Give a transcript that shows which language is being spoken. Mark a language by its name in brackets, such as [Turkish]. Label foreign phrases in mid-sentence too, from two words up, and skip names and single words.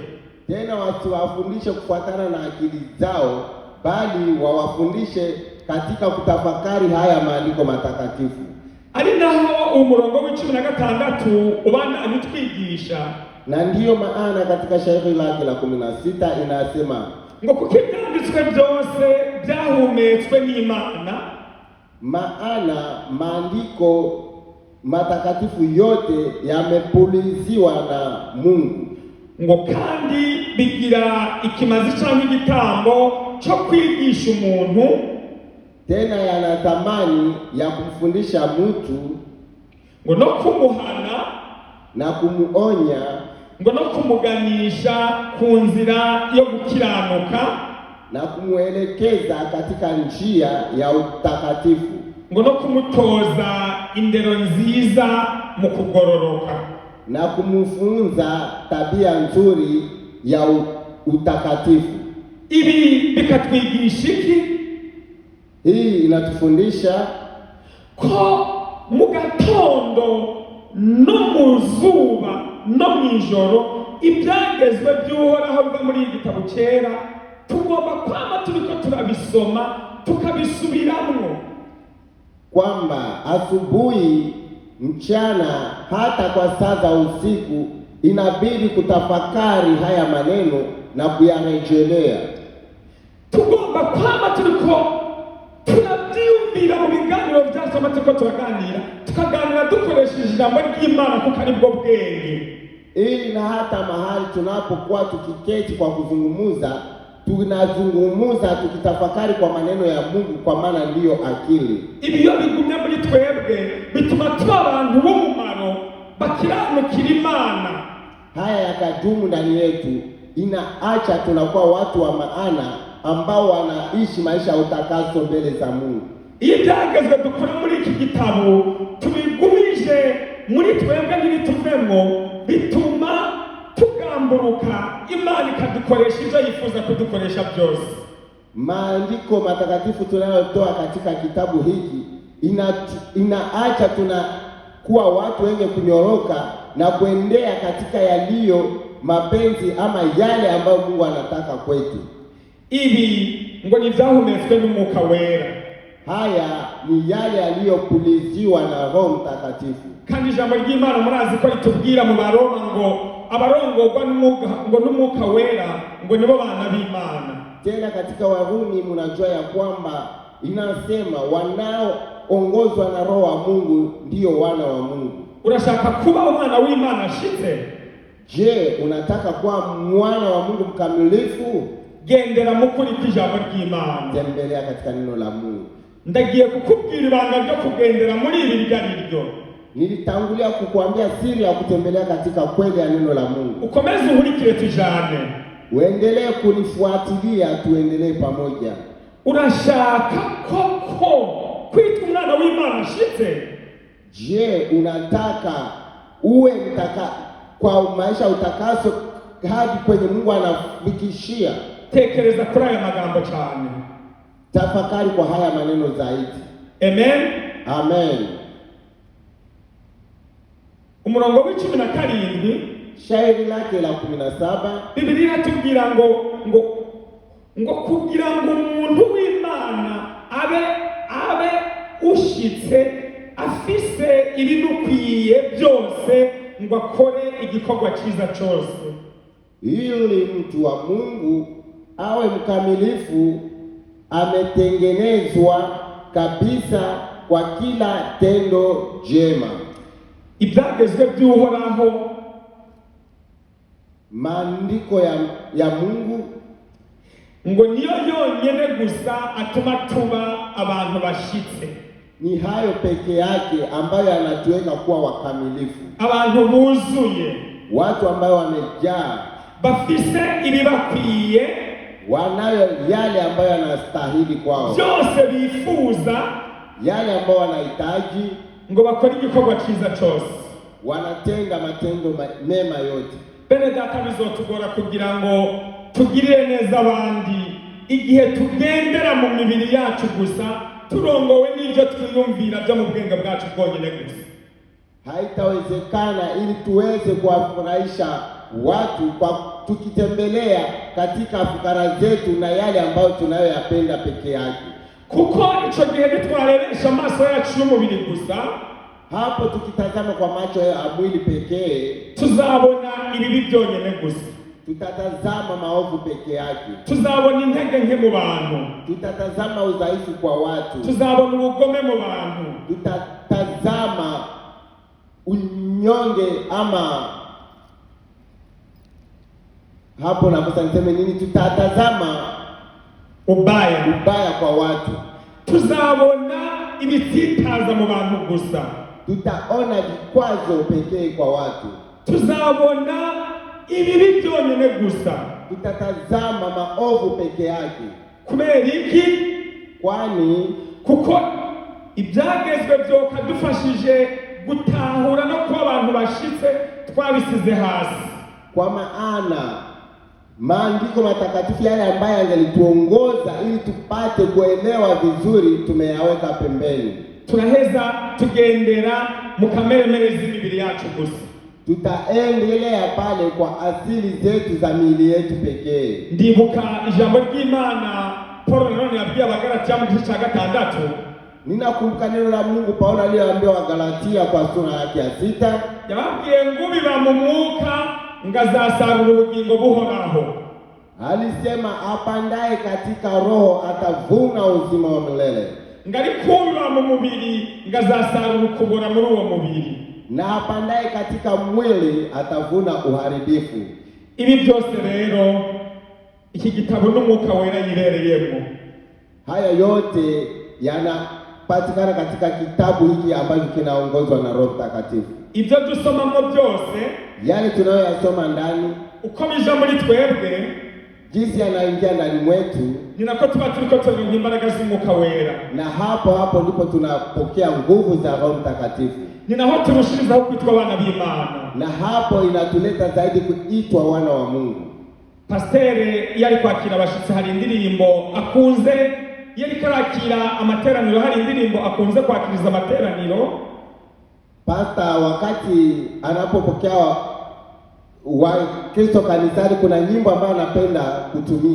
[Swahili] Tena wasiwafundishe kufuatana na akili zao, bali wawafundishe katika kutafakari haya maandiko matakatifu. [Rundi] Ari naho umurongo w'16 ubana anitwigisha, [Swahili] na ndiyo maana katika shairi lake la 16 inasema [Rundi] ngo kuko ibyanditswe byose byahumetswe n'Imana, [Swahili] maana maandiko matakatifu yote yamepuliziwa na Mungu, [Rundi] ngo kandi bigira ikimazi cyangwa igitambo cyo kwigisha umuntu, [Swahili] tena yana thamani ya kumfundisha mtu, [Rundi] ngo no kumuhana [Swahili] na kumuonya, [Rundi] ngo no kumuganisha ku nzira yo gukiranuka, [Swahili] na kumuelekeza katika njia ya utakatifu, [Rundi] ngo no kumutoza indero nziza mu kugororoka, [Swahili] na kumfunza tabia nzuri ya utakatifu. [Rundi] Ibi bikatwigisha iki? [Swahili] Hii inatufundisha [Rundi] ko mu gatondo no mu zuba no mu ijoro ibyagezwe by'Uhoraho biva muri iki gitabo cyera tugomba kwama turiko turabisoma tukabisubiramwo, [Swahili] kwamba asubuhi, mchana, hata kwa saa za usiku inabidi kutafakari haya maneno na kuyarejelea. [Rundi] Tugomba kwama turiko turabyumvira mu biganiro byacu, turiko turaganira, tukaganira dukoresheje ijambo ry'Imana kuko ari bwo bwenge, [Swahili] ili na hata mahali tunapokuwa tukiketi kwa kuzungumuza, tunazungumuza tukitafakari kwa maneno ya Mungu, kwa maana ndiyo akili. [Rundi] Ibiyo bigumye muri twebwe bituma tuba abantu b'umumaro bakiranukira Imana. [Swahili] Haya yakadumu ndani yetu, inaacha tunakuwa watu wa maana ambao wanaishi maisha ya utakaso mbele za Mungu. [Rundi] Ibyagezwe dukora muri iki gitabo tubigumije muri twebwe n'ibituvemo, bituma tugamburuka, Imana ikadukoresha ibyo yifuza kudukoresha byose. [Swahili] Maandiko matakatifu tunayotoa katika kitabu hiki inaacha tunakuwa watu wenye kunyoroka na kuendea katika yaliyo mapenzi ama yale ambayo Mungu anataka kwetu. [Rundi] Ibi ngo ni byahumetswe n'Umwuka Wera. [Swahili] Haya ni yale yaliyopuliziwa na Roho Mtakatifu. [Rundi] Kandi ijambo ry'Imana murazi ko ritubwira mu Baroma ngo abarongorwa n'Umwuka Wera ngo nibo bana b'Imana. [Swahili] Tena katika Warumi mnajua ya kwamba inasema wanaoongozwa na Roho wa Mungu ndio wana wa Mungu. [Rundi] Unashaka kuba umwana w'Imana ashitse? [Swahili] Je, unataka kuwa mwana wa Mungu mkamilifu? [Rundi] Gendera mukuri kw'ijambo ry'Imana. [Swahili] Tembelea katika neno la Mungu. [Rundi] Ndagiye kukubwira ibanga ryo kugendera muri ibi ryo. [Swahili] Nilitangulia kukuambia siri ya kutembelea katika kweli ya neno la Mungu. [Rundi] Ukomeze uhurikire tujane. [Swahili] Uendelee kunifuatilia, tuendelee pamoja. [Rundi] Urashaka koko kwitwa umwana w'Imana ashitse? [Swahili] Je, unataka uwe kwa maisha utakaso hadi kwenye Mungu anafikishia? [Rundi] Tekereza kuri aya magambo cyane. [Swahili] Tafakari kwa haya maneno zaidi. Amen. Amen. [Rundi] Umurongo w'17 [Swahili] shairi lake la 17 Biblia inatubwira [Rundi] ngo kugira ngo umuntu w'Imana abe ushitse afise ibinukwiye byose ngo akore igikorwa cyiza cyose. [Swahili] Ili mtu wa Mungu awe mkamilifu, ametengenezwa kabisa kwa kila tendo jema. [Rundi] Ibyagezwe by'Uhoraho, [Swahili] maandiko ya Mungu, [Rundi] ngo niyo yonyene gusa atuma tuba abantu bashitse. [Swahili] Ni hayo peke yake ambayo yanatuweka kuwa wakamilifu, [Rundi] abantu buzuye, [Swahili] watu ambao wamejaa, [Rundi] bafise ibibakwiye, [Swahili] wanayo yale ambayo yanastahili kwao, [Rundi] byose bifuza, [Swahili] yale ambayo wanahitaji, [Rundi] ngo bakore igikorwa cyiza cyose, [Swahili] wanatenda matendo mema yote. [Rundi] Bene data, bizotugora kugira ngo tugirire neza abandi igihe tugendera mu mibiri yacu gusa, turongowe n'ibyo twiyumvira byo mu bwenge bwacu bwonyine gusa. [Swahili] Haitawezekana ili tuweze kuwafurahisha watu kwa tukitembelea katika fikra zetu na yale ambayo tunayoyapenda peke yake. [Rundi] Kuko ico gihe nitwarebesha amaso yacu y'umubiri gusa, [Swahili] hapo tukitazama kwa macho ya mwili pekee, [Rundi] tuzabona ibibi byonyine gusa. [Swahili] Tutatazama maovu peke yake. [Rundi] Tuzabona intege nke mu bantu. [Swahili] Tutatazama udhaifu kwa watu. [Rundi] Tuzabona ubugome mu bantu. [Swahili] Tutatazama unyonge, ama hapo nakosa niseme nini? Tutatazama ubaya kwa watu. [Rundi] Tuzabona ibitsitaza mu bantu gusa. [Swahili] Tutaona vikwazo pekee kwa watu. [Rundi] Tuzabona ibibi byonyine gusa. [Swahili] Tutatazama maovu peke yake. [Rundi] Kubera iki? [Swahili] Kwani [Rundi] kuko ibyagezwe byokadufashije gutahura no kuba abantu bashitse twabisize hasi. [Swahili] Kwa maana maandiko matakatifu yale ambayo yangelituongoza ili tupate kuelewa vizuri tumeyaweka pembeni. [Rundi] Tunaheza tugendera mu kameremere z'imibiri yacu gusa. [Swahili] Tutaendelea pale kwa asili zetu za miili yetu pekee. [Rundi] Ndibuka ijambo ry'Imana Paulo none yabwiye Abagalatia mu gice cya 6. [Swahili] Ninakumbuka neno la Mungu Paulo aliyoambia Wagalatia kwa sura yake ya 6. [Rundi] Yababwiye ngo biba mu mwuka ngazasarura ubugingo buhoraho. [Swahili] Alisema apandaye katika roho atavuna uzima wa milele. [Rundi] Ngari kubiba mu mubiri ngazasarura ukubora muri uwo mubiri. [Swahili] Na apandaye katika mwili atavuna uharibifu. [Rundi] Ibi byose rero iki gitabo n'umwuka wera yirereyemo. [Swahili] Haya yote yanapatikana katika kitabu hiki ambacho kinaongozwa na Roho Mtakatifu. [Rundi] Ibyo dusomamo byose, [Swahili] yale tunayoyasoma ndani, [Rundi] uko bija muri twebwe, [Swahili] jinsi yanaingia ndani mwetu, [Rundi] ni nako tuba turiko turonka imbaraga z'umwuka wera. [Swahili] Na hapo ndipo tunapokea nguvu za Roho Mtakatifu. [Rundi] Ni naho turushirizaho kwitwa abana b'Imana. [Swahili] Na hapo inatuleta zaidi kuitwa wana wa Mungu. [Rundi] Pastere yari kwakira abashitsi, hari indirimbo akunze, yari karakira amateraniro, hari indirimbo akunze kwakiriza amateraniro. [Swahili] Pasta wakati anapopokea wa Kristo kanisani, kuna nyimbo ambayo anapenda kutumia.